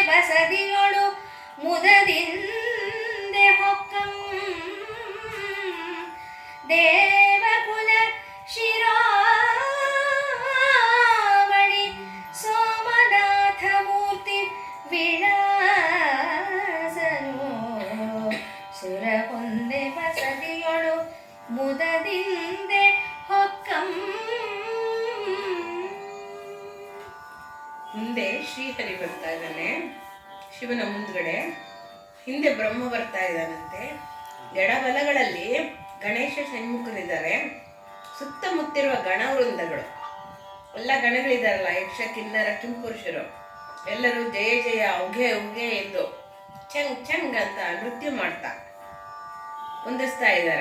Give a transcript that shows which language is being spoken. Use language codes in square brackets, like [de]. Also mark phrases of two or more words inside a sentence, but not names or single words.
[kn] ಬಸದಿಯೊಳು ಮುದದಿಂದೆ ಹೊಕ್ಕಂ ದೇವಕುಲ ಶಿರೋಮಣಿ ಸೋಮನಾಥ ಮೂರ್ತಿ ವಿಳಾಸನು ಸುರ ಹೊಂದೆ ಬಸದಿಯೊಳು ಮುದದಿಂದೆ ಹೊಕ್ಕಂ. ಮುಂದೆ ಶ್ರೀಹರಿ ಬರ್ತಾ ಇದ್ದಾನೆ ಶಿವನ ಮುಂದ್ಗಡೆ, ಹಿಂದೆ ಬ್ರಹ್ಮ ಬರ್ತಾ ಇದ್ದಾನಂತೆ. ಎಡಬಲಗಳಲ್ಲಿ ಗಣೇಶ ಷಣ್ಮುಖರಿದ್ದಾರೆ, ಸುತ್ತಮುತ್ತಿರುವ ಗಣವೃಂದಗಳು ಎಲ್ಲ ಗಣಗಳಿದಾರಲ್ಲ, ಯಕ್ಷ ಕಿನ್ನರ ಕಿಂಪುರುಷರು ಎಲ್ಲರೂ ಜಯ ಜಯ ಉಘೆ ಉಘೆ ಎಂದು ಚಂಗ್ ಚಂಗ್ ಅಂತ ನೃತ್ಯ ಮಾಡ್ತಾ ಹೊಂದಿಸ್ತಾ ಇದ್ದಾರೆ.